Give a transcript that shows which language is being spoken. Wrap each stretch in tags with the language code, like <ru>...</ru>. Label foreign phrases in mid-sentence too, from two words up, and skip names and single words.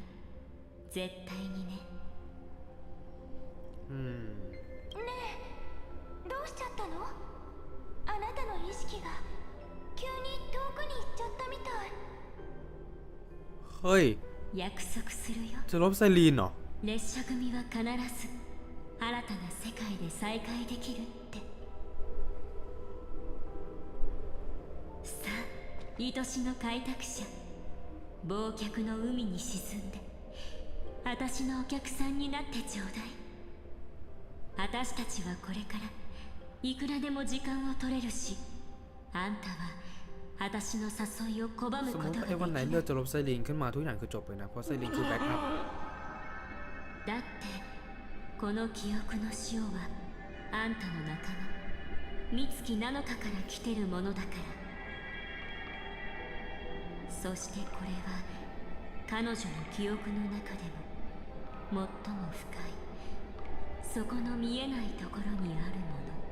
<ja>絶対にね。</ja> <th>อืม</th> <ja>どうしちゃったの？あなたの意識が急に遠くに行っちゃったみたい。</ja> <th>เฮ้ย</th> <ja>約束するよ。</ja> <th>จะลบไซรีนเหรอ</th> <ja>列車組は必ず新たな世界で再会できるって。さあ愛しの開拓者、忘却の海に沈んで私のお客さんになってちょうだい。私たちはこれからいくらでも時間を取れるし、あんたは私の誘いを拒む</ja> <th>สม</th> <ja>こ</ja> <th>ม</th> <ja>と</ja> <th>ติไอ้วันไหน</th> <ja>ができ</ja> <th>เลื</th> <ja>る</ja> <th>อกจะลบไซรีนขึ้นมาทุกอย่างคือจบเลยนะเพราะไซรีนคือแบ็กอัพ</th> <ja>だってこの記憶の塩はあんたの仲間美月なのかから来てるものだから。そしてこれは彼女の記憶の中でも最も深いそこの見えないところにあるもの。</ja>